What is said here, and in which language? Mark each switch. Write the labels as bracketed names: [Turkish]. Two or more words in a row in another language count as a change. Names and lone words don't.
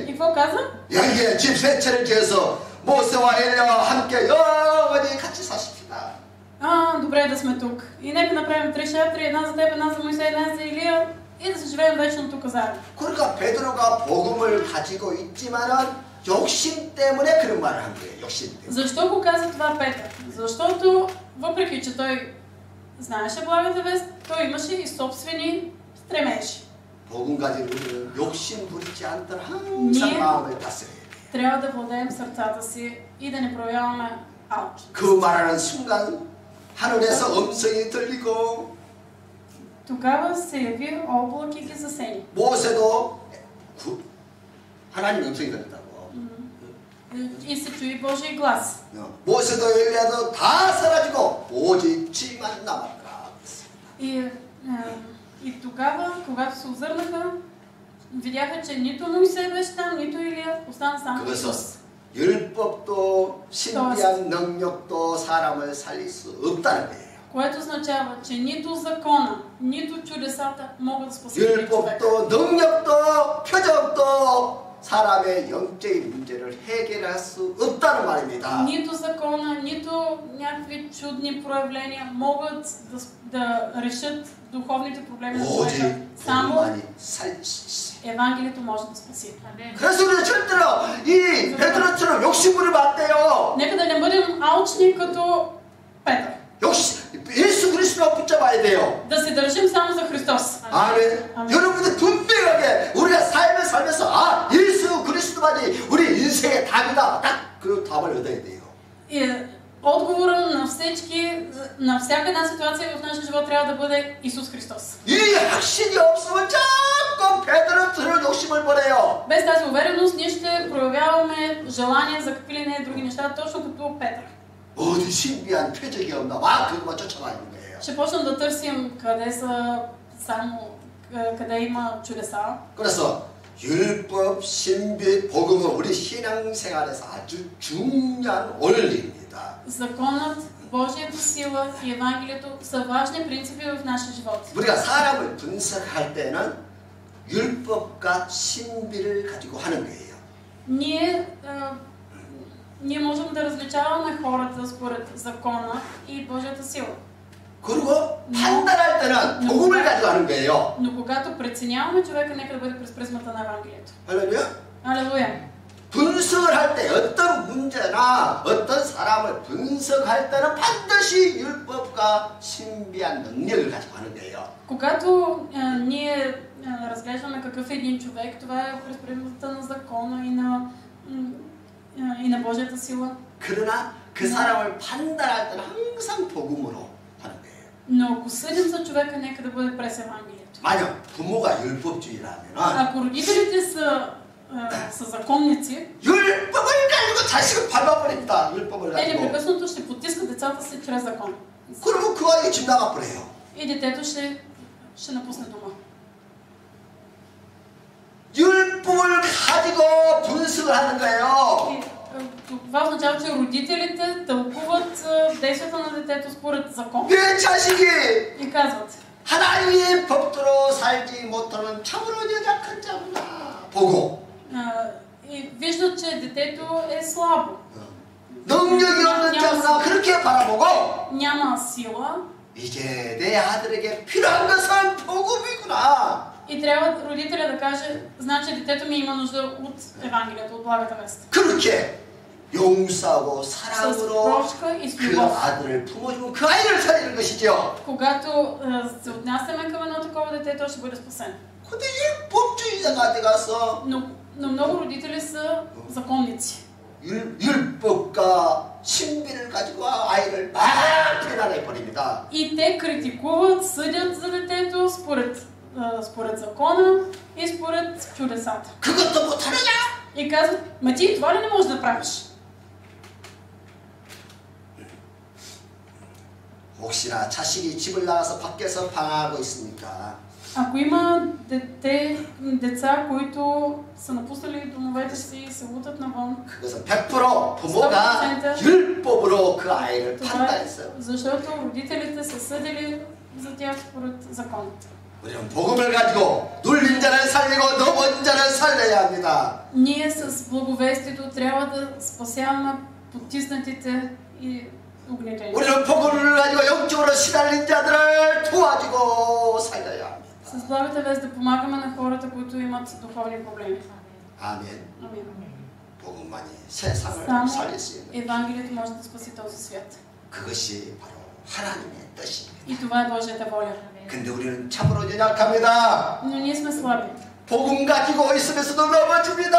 [Bulgarian] И какво каза? [Korean] 여기에 집 세 채를 지어서 모세와 엘리야와 함께 영원히 같이 사십시다. [Bulgarian] Добре да сме тук. И нека направим три шатри, една за теб, една за Моисей, една за Илия и да се живеем вечно тук заедно. [Korean] 그러니까 베드로가 복음을 가지고 있지만은 욕심 때문에 그런 말을 한 거예요. 욕심 때문에. [Bulgarian] Защо го каза това Петър? Защото въпреки че той знаеше благата вест, той имаше и собствени стремежи. [Korean] 복음 가진 우리는 욕심 부리지 않도록 항상 마음을 다스려야 돼요. [Bulgarian] Трябва да владеем сърцата си и да не проявяваме алчност. [Korean] 그 말하는 순간 하늘에서 음성이 들리고 [Bulgarian] Тогава се яви облак и ги засени. [Korean] 모세도 하나님 음성이 들렸다고. [Bulgarian] И се чуи Божий глас. [Korean] 모세도 엘리야도 다 사라지고 오직 지만 남았더라. [Bulgarian] И тогава, когато се озърнаха, видяха, че нито Моисей беше там, нито Илия, остана само Исус. [Korean] 율법도 신비한 능력도 사람을 살릴 수 없다는 거예요. [Bulgarian] Което означава, че нито закона, нито чудесата могат да спасят човека. [Korean] 율법도 능력도 표적도 사람의 영적인 문제를 해결할 수 없다는 말입니다. [Bulgarian] Нито закона, нито някакви чудни проявления могат да решат духовните проблеми на човека. Само Евангелието може да спаси. [Korean] 그래서 우리가 절대로 이 베드로처럼 욕심부리면 안 돼요. [Bulgarian] Нека да не бъдем алчни като Петър. [Korean] 예수 그리스도를 붙잡아야 돼요. [Bulgarian] Да се държим само за Христос. [Korean] 아멘. 여러분들 분명하게 우리가 삶을 살면서 예수 그리스도만이 우리 인생의 답이다. 딱 그 답을 얻어야 돼요. [Bulgarian] Отговора на всички, на всяка една ситуация в нашия живот трябва да бъде Исус Христос. [Korean] 이 확신이 없으면 자꾸 베드로처럼 욕심을 부려요. [Bulgarian] Без тази увереност ние ще проявяваме желания за какви ли не други неща, точно като Петър. [Korean] 어디 신비한 표적이 없나? 막 그것만 쫓아가는 거예요. [Bulgarian] Ще почнем да търсим къде има чудеса. [Korean] 그래서 율법, 신비, 복음은 우리 신앙생활에서 아주 중요한 원리입니다. [Bulgarian] Законът, Божията сила и Евангелието са важни принципи в нашия живот. [Korean] 우리가 사람을 분석할 때는 율법과 신비를 가지고 하는 거예요. [Bulgarian] Ние можем да различаваме хората според закона и Божията сила. [Korean] 그리고 판단할 때는 복음을 가지고 하는 거예요. [Bulgarian] Но когато преценяваме човека, нека да бъде през призмата на Евангелието. [Korean] 할렐루야? [Bulgarian] Алелуя! [Korean] 분석을 할 때 어떤 문제나 어떤 사람을 분석할 때는 반드시 율법과 신비한 능력을 가지고 하는 거예요. [Bulgarian] Когато ние разглеждаме какъв е един човек, това е през примата на закона и на Божията сила. [Korean] 그러나 그 사람을 판단할 때는 항상 복음으로 하는 거예요. [Bulgarian] Но ако съдим за човека, нека да бъде през Евангелието. [Korean] 만약 부모가 율법주의라면 [Bulgarian] Ако родителите са законници, [Korean] 율법을 가지고 자식을 밟아버립니다. 율법을 [Bulgarian] те [Korean] 가지고. [Bulgarian] непрекъснато ще потискат децата си чрез закон. [Korean] 그러면 그 아이가 집 나가버려요. [Bulgarian] И детето ще напусне дома. [Korean] 율법을 가지고 분석을 하는 거예요. [Bulgarian] Това означава, че родителите тълкуват действията на детето според закон. [Korean] 내 자식이 [Bulgarian] И казват: [Korean] 하나님의 법대로 살지 못하는 참으로 연약한 자구나 보고 [Bulgarian] и виждат, че детето е слабо. [Korean] 능력이 없는 자구나 그렇게 바라보고 [Bulgarian] Няма сила. [Korean] 이제 내 아들에게 필요한 것은 복음이구나. [Bulgarian] И трябва родителя да каже: значи детето ми има нужда от Евангелието, от благата вест. [Korean] 그렇게 용서하고 사랑으로 그 아들을 품어주면 그 아이를 살리는 것이죠. [Bulgarian] Когато се отнасяме към едно такова дете, то ще бъде спасено. [Korean] 근데 이 법주의자가 어디 가서 [Bulgarian] Но много родители са законници. [Korean] 율법과 신비를 가지고 아이를 막 비난해 버립니다. [Bulgarian] И те критикуват, съдят за детето според закона и според чудесата. [Korean] 그것도 못하느냐? [Bulgarian] И казват: ма ти това ли не можеш да правиш? [Korean] 혹시나 자식이 집을 나가서 밖에서 방황하고 있습니까? [Bulgarian] Ако има деца, които са напуснали домовете си и се лутат навън, [Korean] 그것은 100% 부모가 율법으로 그 아이를 판단했어요. [Bulgarian] защото родителите са съдили за тях според закон. [Korean] 우리는 복음을 가지고 눌린 자를 살리고 넘어진 자를 살려야 합니다. [Bulgarian] Ние с благовестието трябва да спасяваме потиснатите и угнетените. [Korean] 우리는 복음을 가지고 영적으로 시달린 자들을 도와주고 살려야 합니다. [Bulgarian] С благата вест да помагаме на хората, които имат духовни проблеми. [Korean] 아멘. [Bulgarian] Амин. [Korean] 복음만이 세상을 [Bulgarian] Само [Korean] 살릴 수 있는 [Bulgarian] Евангелието може да спаси този свят. [Korean] 그것이 바로 하나님의 뜻입니다. [Bulgarian] И това е Божията воля. [Korean] 근데 우리는 참으로 연약합니다. [Bulgarian] Но ние сме слаби. [Korean] 복음 가지고 있으면서도 넘어집니다.